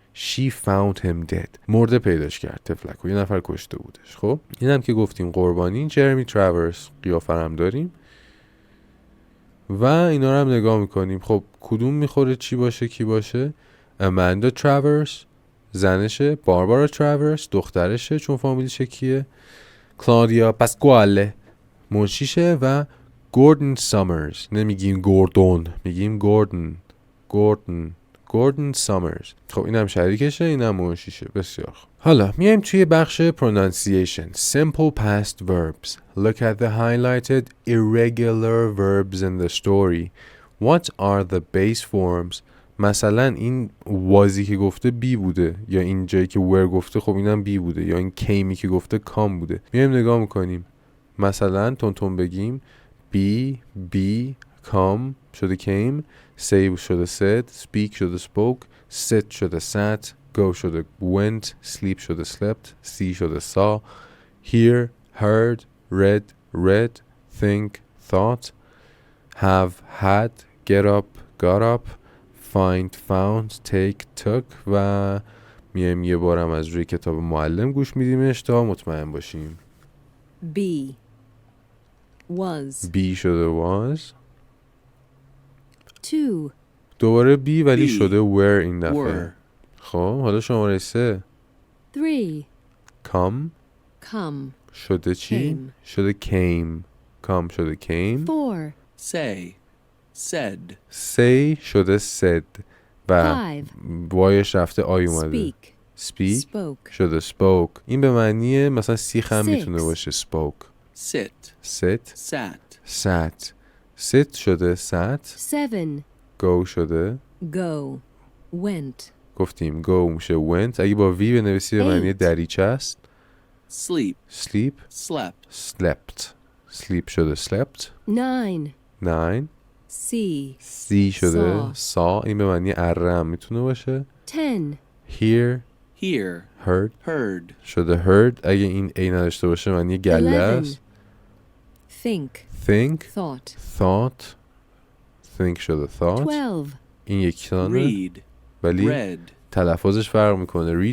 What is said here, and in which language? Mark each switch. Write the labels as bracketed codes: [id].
[en] She found him dead. [fa] مرده پیداش کرد تفلک و یه نفر کشته بودش. خب اینم که گفتیم قربانی جرمی تراورس قیافه هم داریم و اینا رو هم نگاه میکنیم. خب کدوم میخوره چی باشه کی باشه؟ اماندا تراورس زنشه، باربارا تراورس دخترشه چون فامیلیش کیه، کلادیا پاسکواله منشیشه و گوردن سامرز. نمیگیم گوردون، میگیم گوردن سامرز. خب اینم شریکشه، اینم منشیشه. بسیار خوب. حالا میایم توی بخش pronunciation. [en] Simple past verbs. Look at the highlighted irregular verbs in the story. What are the base forms? [fa] مثلا این وازی که گفته بی بوده، یا این جایی که were گفته خب اینم بی بوده، یا این cameی که گفته کام بوده. میایم نگاه میکنیم. مثلا تون بگیم be come شده came، say شده said، speak شده spoke، sit شده sat، go شده went، sleep شده slept، see شده saw، hear heard، read think thought، have had، get up got up، find found، take took. و میایم یه بارم از روی کتاب معلم گوش میدیمش تا مطمئن باشیم. [en] be was be شده was، two [fa] دوباره be ولی [en] be [fa] شده were این دفعه. [en] were. [fa] خب حالا شماره 3 [en] three come come [fa] شده چی؟ [en] came. [fa] شده came. [en] come شده came. four Say, said. [fa] say شده said و [en] five [fa] وایش رفته آی اومده. [en] speak speak spoke [fa] شده spoke. این به معنی مثلا سیخ هم [en] Six. [fa] میتونه باشه spoke. [en] Sit, sit sat. sat. sit شده sat. seven [fa] go شده [en] go went [fa] گفتیم go میشه went. اگه با وی بنویسی به معنی دریچه است. [en] sleep sleep شده slept. 9 see شده saw. [fa] این به معنی اره هم میتونه باشه. [en] 10 heard شده heard. [fa] اگه این ای نداشته باشه معنی گله است. [en] think thought think شده thought. 12 [fa] این یکی تانه ولی تلفظش فرق میکنه.